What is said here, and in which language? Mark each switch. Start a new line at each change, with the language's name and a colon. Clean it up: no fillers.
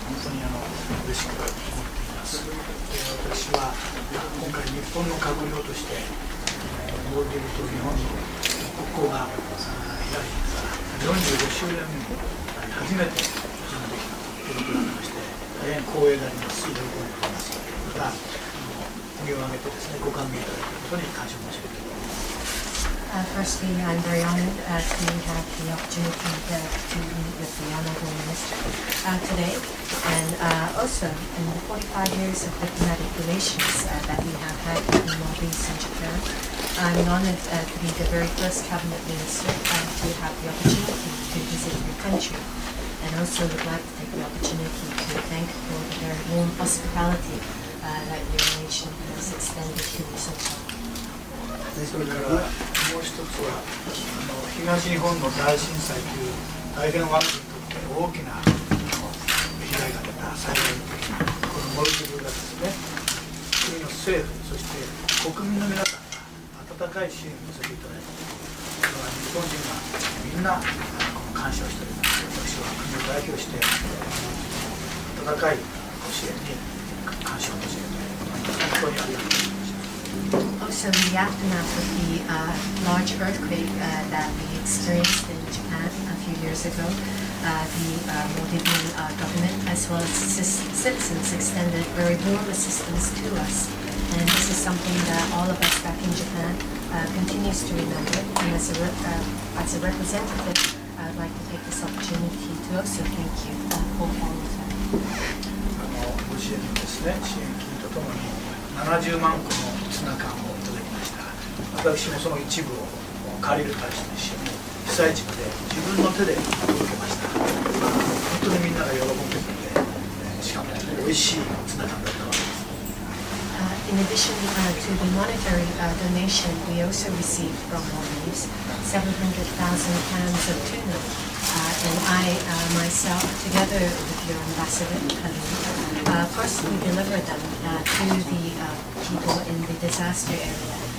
Japanese: 本当に嬉しく思っています。私は今回日本の閣僚として、モルディブと日本の国交が開いてから45周年目に初めて準備できたということになりまして、大変光栄でありますし、喜んでおります。また、国を挙げてですね、ご歓迎いただいたことに感謝申し上げております。
English: Firstly, I'm very honored to have the opportunity to meet with the Honorable Minister today. And also, in the 45 years of diplomatic relations that we have had between Maldives and Japan, I'm honored to be the very first cabinet minister to have the opportunity to visit your country. And also would like to take the opportunity to thank for the very warm hospitality that your nation has extended to me so far.
Japanese: それからもう一つは東日本の大震災という大変我が国にとって大きな被害が出た災害の時にこのモルディブがですね、国の政府そして国民の皆さんが温かい支援をさせていただいたこれは日本人がみんな感謝をしております。私は国を代表して温かいご支援に感謝を申し上げて本当にありがとうございます。
English: Also, in the aftermath of the large earthquake that we experienced in Japan a few years ago, the Maldivian government as well as citizens extended very warm assistance to us. And this is something that all of us back in Japan continues to remember. And as a representative, I'd like to take this opportunity to also thank you for all of that.
Japanese: ご支援のですね、支援金とともに70万個のツナ缶をいただきました。私もその一部を借りる対して被災地まで自分の手で届けました。本当にみんなが喜んでくれて、しかも美味しいツナ缶だったわけです。
English: In addition to the monetary donation, we also received from Maldives 700,000 cans of tuna. And I myself, together with your ambassador, personally delivered them to the people in the disaster area.